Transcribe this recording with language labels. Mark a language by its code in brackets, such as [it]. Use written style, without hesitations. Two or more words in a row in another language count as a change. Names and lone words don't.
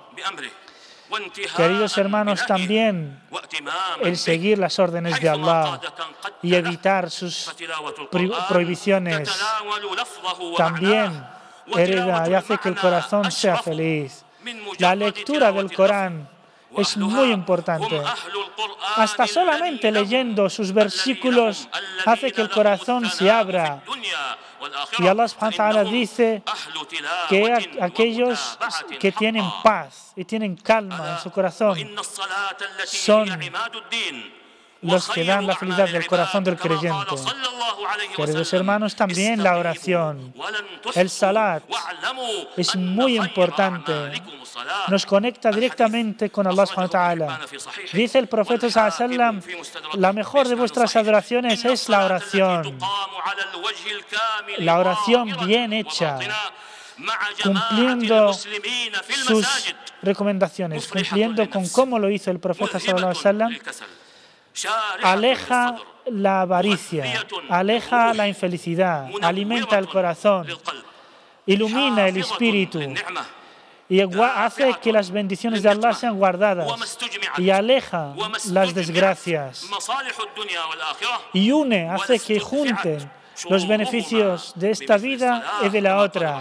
[es] Queridos hermanos, también el seguir las órdenes de Allah y evitar sus prohibiciones también hereda y hace que el corazón sea feliz. La lectura del Corán es muy importante. Hasta solamente leyendo sus versículos hace que el corazón se abra. Y Allah [ar] سبحانه وتعالى [es] dice que aquellos que tienen paz y tienen calma en su corazón son los que dan la felicidad del corazón del creyente. Queridos hermanos, también la oración, el salat, es muy importante. Nos conecta directamente con Allah [ar] سبحانه وتعالى. [es] Dice el profeta [ar] صلى الله عليه وسلم, [es] la mejor de vuestras adoraciones es la oración. La oración bien hecha, cumpliendo sus recomendaciones, cumpliendo con cómo lo hizo el profeta [ar] صلى الله عليه وسلم, [es] aleja la avaricia, aleja la infelicidad, alimenta el corazón, ilumina el espíritu y hace que las bendiciones de Allah sean guardadas y aleja las desgracias y une, hace que junten los beneficios de esta vida y de la otra.